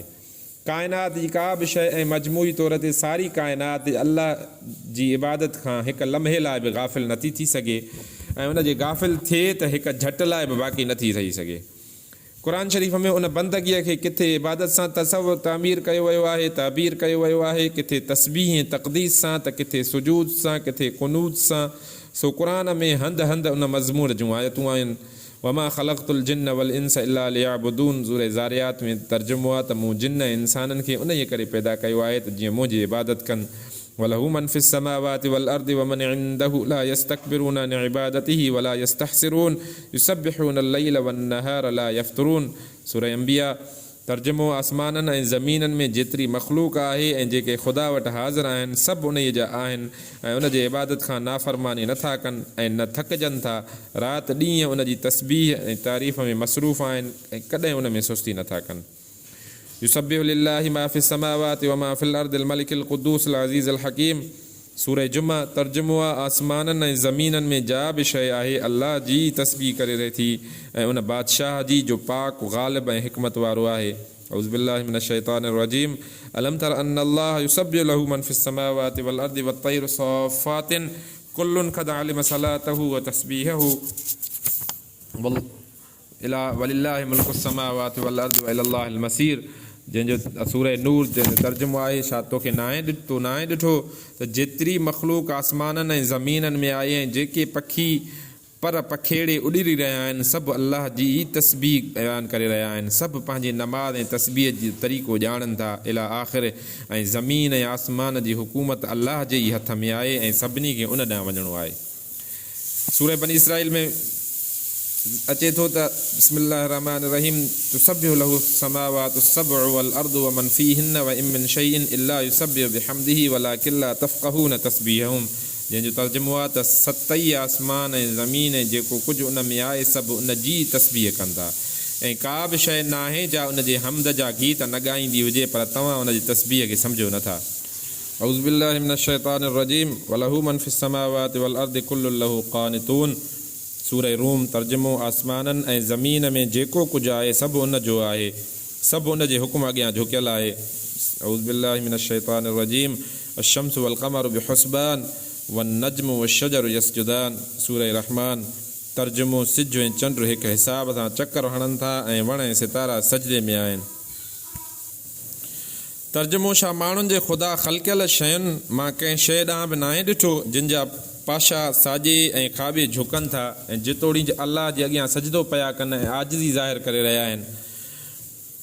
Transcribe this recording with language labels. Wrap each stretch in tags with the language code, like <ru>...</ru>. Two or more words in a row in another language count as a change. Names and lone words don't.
<sd>काइनात जी का बि शइ ऐं मजमूई तौर ते सारी काइनात अलाह जी इबादत खां हिकु लम्हे लाइ बि गाफ़िल नथी थी सघे, ऐं उन जे गाफ़िल थिए त हिकु झटि लाइ बि बाक़ी नथी रही सघे। क़ुरान शरीफ़ में उन बंदगीअ खे किथे इबादत सां तसव्वुर तामीर कयो वियो आहे, ताबीर कयो वियो आहे, किथे तस्बीह ऐं तक़दीस सां, त किथे सुजूद सां, किथे कुनूत सां। सो क़ुरान में हंधि हंधि उन मज़मून जूं आयतूं आहिनि।</sd> <ar>وما خلقت الجن والإنس إلا ليعبدون,</ar> <sd>सूरह ज़ारियात में तर्जुमो आहे त मूं जिन्न ऐं इंसाननि खे उन जे करे पैदा कयो आहे त जीअं मुंहिंजी इबादत कनि।</sd> <ar>وله من في السماوات والأرض ومن عنده لا يستكبرون عن عبادته ولا يستحسرون يسبحون الليل والنهار لا يفترون.</ar> <sd>सूरह अंबिया। तर्जुमो आसमाननि ऐं ज़मीननि में जेतिरी मख़लूक आहे ऐं जेके ख़ुदा वटि हाज़िर आहिनि सभु उन जा आहिनि, ऐं उन जे इबादत खां नाफ़रमानी नथा कनि ऐं न थकिजनि था। राति ॾींहं उन जी तस्बीह ऐं तारीफ़ में मसरूफ़ आहिनि ऐं कॾहिं उन में सुस्ती नथा कनि।</sd> <ar>يسبح لله ما في السماوات وما في الأرض الملك القدوس العزيز الحكيم.</ar> <sd>सूरह जुमा। तर्जुमो आहे आसमाननि ऐं ज़मीननि में जा बि शइ आहे अल्लाह जी तस्बीह करे रहे थी ऐं उन बादशाह जी जो पाक ग़ालिब ऐं हिकमत वारो आहे।</sd> <ar>أعوذ بالله من الشيطان الرجيم. ألم تر أن الله يسبح له من في السماوات والأرض والطير صافات كل قد علم صلاته وتسبيحه ولله ملك السماوات والأرض وإلى الله المصير.</ar> <sd>जंहिंजो सूरह नूर जंहिंजो तर्जुमो आहे छा तोखे नाहे ॾिठो त जेतिरी मख़लूक आसमाननि ऐं ज़मीननि में आहे ऐं जेके पखी पर पखेड़े उॾिरी रहिया आहिनि सभु अलाह जी ई तस्बीह बयानु करे रहिया आहिनि, सभु पंहिंजी नमाज़ ऐं तस्बीह जो तरीक़ो ॼाणनि था</sd> <ar>إلى آخر.</ar> <sd>ऐं ज़मीन ऐं आसमान जी हुकूमत अलाह जे ई हथ में आहे ऐं सभिनी खे उन ॾांहुं वञिणो आहे। सूरह बनी इसराईल में अचे थो त</sd> <ar>بسم الله الرحمن الرحيم تسبح له السماوات السبع والأرض ومن فيهن وإن من شيء إلا يسبح بحمده ولكن لا تفقهون تسبيحهم.</ar> <sd>जंहिंजो तर्जुमो आहे त सतई आसमान ऐं ज़मीन ऐं जेको कुझु उन में आहे सभु उन जी तस्बीह कंदा, ऐं का बि शइ नाहे जा उन जे हमद जा गीत न ॻाईंदी हुजे पर तव्हां उन जी तस्बीह खे सम्झो नथा।</sd> <ar>أعوذ بالله من الشيطان الرجيم وله من في السماوات والأرض كل له قانتون.</ar> <sd>सूरह रूम। तर्जुमो आसमाननि ऐं ज़मीन में जेको कुझु आहे सभु उन जो आहे, सभु उन जे हुकुम अॻियां झुकियल आहे।</sd> <ar>أعوذ بالله من الشيطان الرجيم. الشمس والقمر بحسبان والنجم والشجر يسجدان.</ar> <sd>सूरह रहमान। तर्जुमो सिज ऐं चंड हिकु हिसाब सां चकर हणनि था ऐं वण ऐं सितारा सजदे में आहिनि। तर्जुमो छा माण्हुनि जे ख़ुदा ख़लक़ियल शयुनि मां कंहिं शइ ॾांहुं बि नाहे ॾिठो जिन जा पाशा साॼे ऐं खाॿे झुकनि था ऐं जेतोणीकि अलाह जे अॻियां सजदो पिया कनि ऐं आजिज़ी ज़ाहिर करे रहिया आहिनि।</sd>